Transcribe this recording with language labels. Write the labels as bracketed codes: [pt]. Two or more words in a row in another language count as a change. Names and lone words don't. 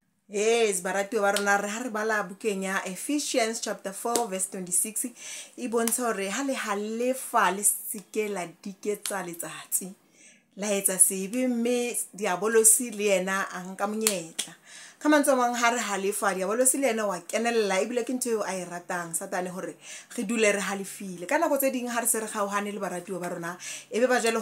[st] Yes, barati wa rona re ha re bala bukeng ya Ephesians chapter 4 verse 26 e bontsha hore ha le halefa le sike la diketsa letsatsi la etsa sebe mme diabolosi le yena a nka monyetla ka mantswe mang ha re halefa diabolosi le yena wa kenella ebile ke ntho eo a e ratang satane hore re dule re halefile ka nako tse ding ha re se re gaohane le baratiwa ba rona ebe ba jale ho